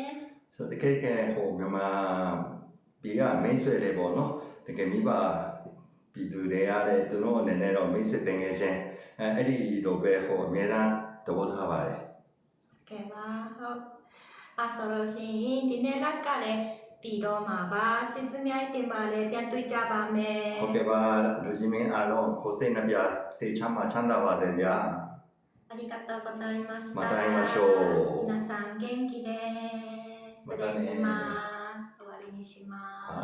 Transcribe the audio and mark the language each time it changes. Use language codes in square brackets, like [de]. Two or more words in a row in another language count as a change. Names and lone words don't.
[my] ဆိုတော့တကယ်မြန်မာဒီကမိတ်ဆွေတွေပေါ့နော်တကယ်မိဘပြည်သူတွေရတယ်သူတို့အနေနဲ့တော့မိတ်ဆွေတငယ်ချင်းအဲ့ဒီလိုပဲအများအားသဘောထားပါတယ် ကဲပါဟုတ်ဆိုလို့ရှိရင်ဒီနေ့လက်ကလည်းပြီးတော့မှာပါကျေးဇူးများတင်ပါလေပြန်တွေ့ကြပါမယ် ဟုတ်ကဲ့ပါလူကြီးမင်းအားလုံးကိုစိတ်နှပြစိတ်ချမ်းသာပါစေဗျာ [ja] ありがとうございましたまた会いましょう皆さん元気です失礼します終わりにします